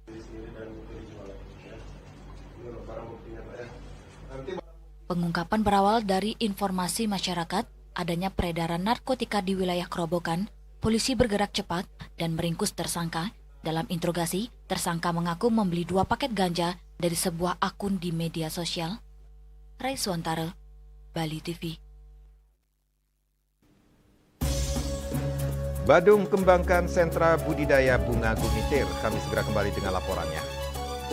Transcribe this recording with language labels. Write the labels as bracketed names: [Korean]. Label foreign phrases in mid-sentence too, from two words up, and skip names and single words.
[Indonesian] Pengungkapan berawal dari informasi masyarakat adanya peredaran narkotika di wilayah Kerobokan. Polisi bergerak cepat dan meringkus tersangka. Dalam interogasi, tersangka mengaku membeli 2 paket ganja dari sebuah akun di media sosial. Reiswantara, Bali TV. Badung kembangkan sentra budidaya bunga gumitir. Kami segera kembali dengan laporannya.